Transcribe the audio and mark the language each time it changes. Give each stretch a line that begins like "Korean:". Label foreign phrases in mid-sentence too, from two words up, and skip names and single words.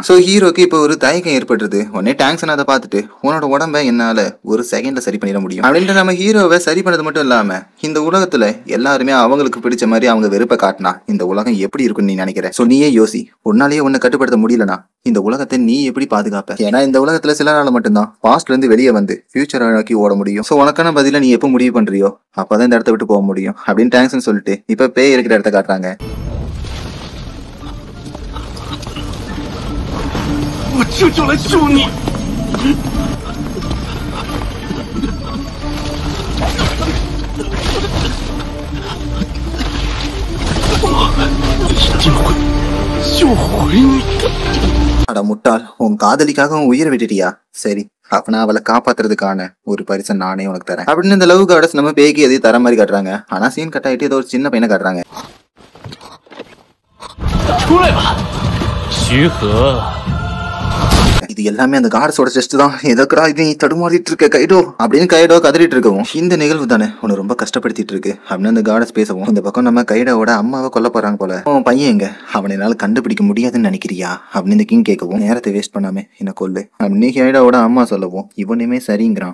Tamil: சோ ஹீரோக்கு இப்ப ஒரு தயக்கம் ஏற்படுறது. உடனே டேங்க்ஸ் அதை பார்த்துட்டு உன்னோட உடம்ப என்னால ஒரு செகண்ட்ல சரி பண்ணிட முடியும் அப்படின்ட்டு நம்ம ஹீரோவை சரி பண்ணது மட்டும் இல்லாம இந்த உலகத்துல எல்லாருமே அவங்களுக்கு பிடிச்ச மாதிரி அவங்க வெறுப்பை காட்டினா இந்த உலகம் எப்படி இருக்குன்னு நீ நினைக்கிற? சோ நீயே யோசி. உன்னாலேயே உன்னை கட்டுப்படுத்த முடியலனா இந்த உலகத்தை நீ எப்படி பாதுகாப்ப? ஏன்னா இந்த உலகத்துல சில நாள் மட்டும்தான் பாஸ்ட்ல இருந்து வெளியே வந்து ஃபியூச்சரை நோக்கி ஓட முடியும். சோ உனக்கான பதில நீ எப்ப முடிவு பண்றியோ அப்பதான் இந்த இடத்த விட்டு போக முடியும் அப்படின்னு டேங்க்ஸ் சொல்லிட்டு இப்ப பேய் இருக்கிற இடத்த காட்டுறாங்க.
Chinese: 我就来救你！我一定会救回你的。
Tamil: அட முட்டாள், உன் காதலிக்காக உன் உயிரை விட்டுட்டியா? சரி அப்ப நான் அவளை காப்பாத்துறதுக்கான ஒரு பரிசை நானே உனக்கு தரேன் அப்படின்னு இந்த
English: love guards
Tamil: நம்ம பேய்க்கு எதையும் தர மாதிரி காட்டுறாங்க. ஆனா
English: scene cut
Tamil: ஆயிட்டு ஏதோ ஒரு சின்ன பையனை காட்டுறாங்க.
Chinese: 出来吧，徐和。
Tamil: இது எல்லாமே அந்த கார்டஸோட டெஸ்ட் தான். எதற்கா இது நீ தடுமாறிட்டு இருக்க கைடோ அப்படின்னு கைடோ கதறிட்டு இருக்கவும் இந்த நிகழ்வு தானே உன்னை ரொம்ப கஷ்டப்படுத்திட்டு இருக்கு அப்படின்னு அந்த கார்டஸ் பேசவும் இந்த பக்கம் நம்ம கைடோட அம்மாவை கொல்ல போறாங்க போல. அவன் பையன் எங்க? அவனை என்னால கண்டுபிடிக்க முடியாதுன்னு நினைக்கிறியா அப்படின்னு இந்த கிங் கேட்கவும் நேரத்தை வேஸ்ட் பண்ணாம என்ன கொல்லு அப்படின்னு கைடோட அம்மா சொல்லவும் இவனுமே சரிங்கிறான்.